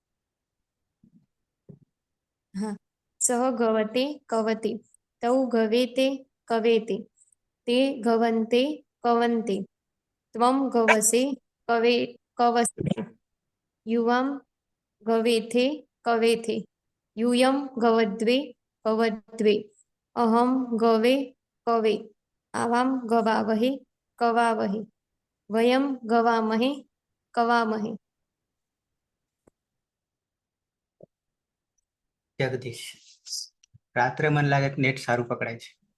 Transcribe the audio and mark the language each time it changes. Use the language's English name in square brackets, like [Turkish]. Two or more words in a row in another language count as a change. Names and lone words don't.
[Sanskrit] હા. सह गवते कवते, तौ गवेते कवेते, ते गवन्ते कवन्ते, त्वम गवसे कवसे, युवाम गवेथे कवेथे, यूयम गवद्वे कवद्वे, अहम गवे कवे, आवाम गवावहे कवावहे, वयम गवामहे कवामहे। [Gujarati] જગદીશ રાત્રે મન લાગે નેટ સારૂ પકડાય છે।